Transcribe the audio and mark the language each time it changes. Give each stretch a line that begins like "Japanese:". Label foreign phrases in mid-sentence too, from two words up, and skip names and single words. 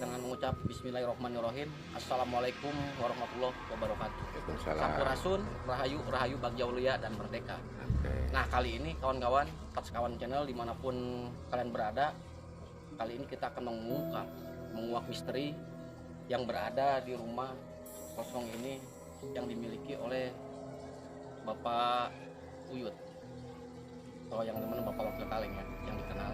Arabic: mengucap بسم الله الرحمن الرحيم. السلام عليكم ورحمة الله وبركاته. Waalaikumsalam.
Sundanese: Sampurasun, rahayu, rahayu, bagja mulia dan merdeka.
Indonesian: Nah, kali ini kawan-kawan, Patskawan Channel dimanapun kalian berada, kali ini kita akan menguak misteri yang berada di rumah kosong ini yang dimiliki oleh Bapak Uyut, atau yang teman Bapak Wakil Kaleng ya, yang dikenal.